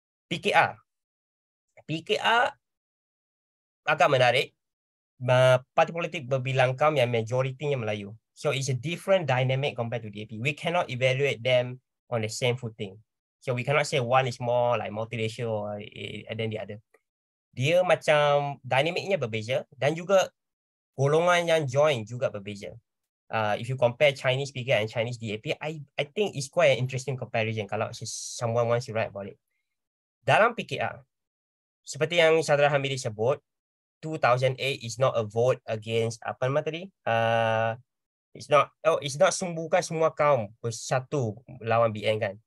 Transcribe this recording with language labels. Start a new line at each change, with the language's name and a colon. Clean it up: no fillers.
Malay: PKR agak menarik. Parti politik berbilang kaum yang majoritinya Melayu.
English: So it's a different dynamic compared to DAP. We cannot evaluate them on the same footing. So we cannot say one is more like multiracial than the other.
Malay: Dia macam dinamiknya berbeza dan juga golongan yang join juga berbeza.
English: If you compare Chinese PKR and Chinese DAP, I think it's quite an interesting comparison kalau someone wants to write about it.
Malay: Dalam PKR, seperti yang Saudara Hamidi sebut, 2008
English: is not a vote against
Malay: apa nama tadi?
English: It's not
Malay: bukan semua kaum bersatu lawan BN kan.